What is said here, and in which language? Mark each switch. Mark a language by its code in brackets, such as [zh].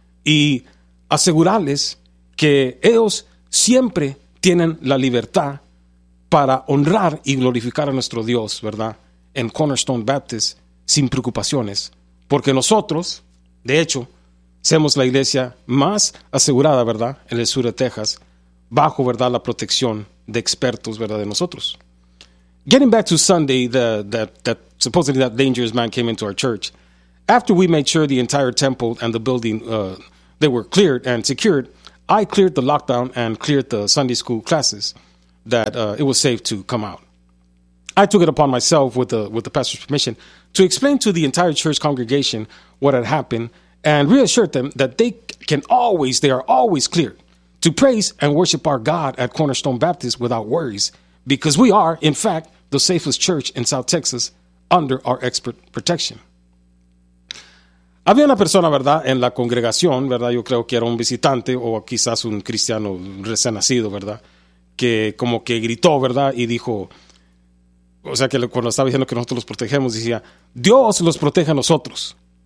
[es] Y asegurarles que ellos siempre tienen la libertad para honrar y glorificar a nuestro Dios, ¿verdad?, en Cornerstone Baptist, sin preocupaciones. Porque nosotros, de hecho, somos la iglesia más asegurada, ¿verdad?, en el sur de Texas, bajo, ¿verdad?, la protección de expertos, ¿verdad?, de nosotros. [en] Getting back to Sunday, that supposedly that dangerous man came into our church. After we made sure the entire temple and the building, they were cleared and secured, I cleared the lockdown and cleared the Sunday school classes that it was safe to come out. I took it upon myself with the pastor's permission to explain to the entire church congregation what had happened and reassured them that they are always cleared to praise and worship our God at Cornerstone Baptist without worries. Because we are, in fact, the safest church in South Texas under our expert protection. [es] Había una persona, ¿verdad?, en la congregación, ¿verdad?, yo creo que era un visitante o quizás un cristiano recién nacido, ¿verdad?, que como que gritó, ¿verdad?, y dijo, O sea, que cuando estaba diciendo que nosotros los protegemos, decía, Dios los protege a nosotros.